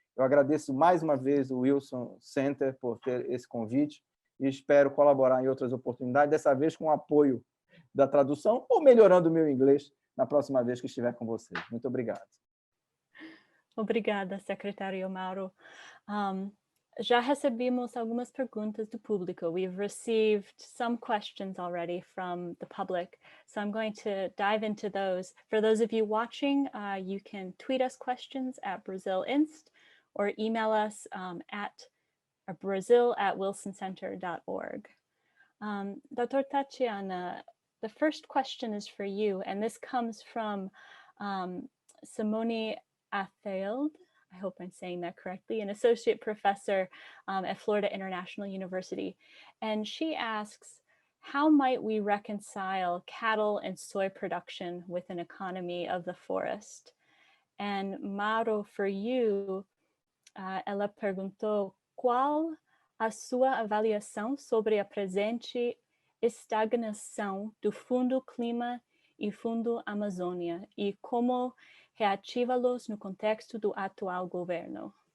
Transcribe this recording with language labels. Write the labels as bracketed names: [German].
[Portuguese] Eu agradeço mais uma vez o Wilson Center por ter esse convite e espero colaborar em outras oportunidades, dessa vez com o apoio da tradução ou melhorando o meu inglês na próxima vez que estiver com vocês. Muito obrigado. Obrigada, secretário Mauro. Já recebemos algumas perguntas do público. [English] We've received some questions already from the public, so I'm going to dive into those. For those of you watching, you can tweet us questions at BrazilInst or email us at brazil@wilsoncenter.org. Dr. Tatiana, the first question is for you, and this comes from Simone Atheld. I hope I'm saying that correctly, an associate professor at Florida International University. And she asks, how might we reconcile cattle and soy production with an economy of the forest? And Mauro, for you, [Portuguese] ela perguntou qual a sua avaliação sobre a presente estagnação do Fundo Clima e Fundo Amazônia e como reativá-los no contexto do atual governo.